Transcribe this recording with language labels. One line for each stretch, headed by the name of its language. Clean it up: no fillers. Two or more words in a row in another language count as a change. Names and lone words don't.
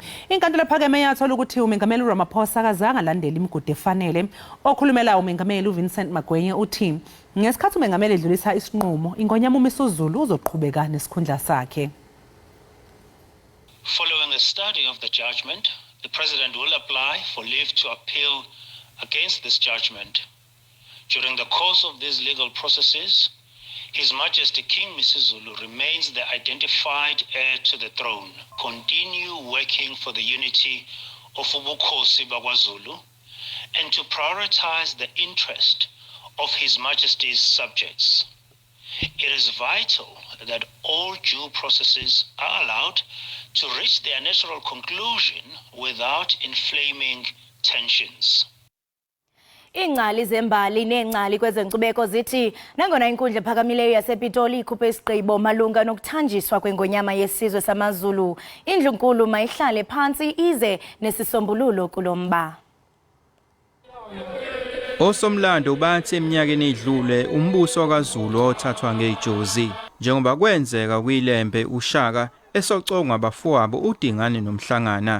Zulu: Inkantolo ephakeme yathola ukuthi umengameli uRamaphosa akazange alandele imigudu efanele. Okhulumela umengameli uVincent Magwenye uthi ngesikhathi umengameli edlulisa isinqumo ingonyama uMisuzulu uzoqhubeka nesikhundla sakhe.
English: Following a study of the judgment, the President will apply for leave to appeal against this judgment. During the course of these legal processes, His Majesty King Misuzulu remains the identified heir to the throne. Continue working for the unity of Ubukhosi BakwaZulu and to prioritize the interest of His Majesty's subjects. It is vital that all due processes are allowed to reach their natural conclusion without inflaming tensions.
Xhosa: Ingcali zembali nengcali kwezenkcubeko zithi nangona inkundla ephakamileyo yasePitoli ikhuphe isigqibo malunga nokuthanjiswa kwengonyama yesizwe samaZulu, indlunkulu mayihlale phansi ize nesisombululo kulomba.
Zulu: Osomlando bathi eminyakeni edlule umbuso kaZulu othathwa ngejozi njengoba kwenzeka kwilembe uShaka esocongwa abafowabo uDingane noMhlangana.